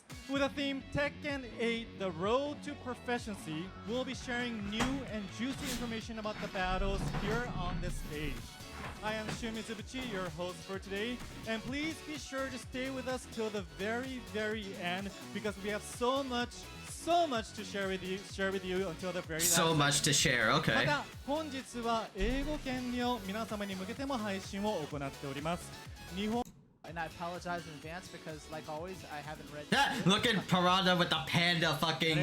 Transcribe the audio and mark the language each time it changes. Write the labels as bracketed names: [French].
[English] With the theme Tekken 8, the road to proficiency, we'll be sharing new and juicy information about the battles here on this stage. I am Shun Mitsubishi, your host for today, and please be sure to stay with us till the very, very end because we have so much to share with you until the very last. So much to share, okay. [Japanese] また本日は英語圏を皆様に向けても配信を行っております。日本 [English] And I apologize in advance because, like always, I haven't read. Look at Parada with the panda fucking thing.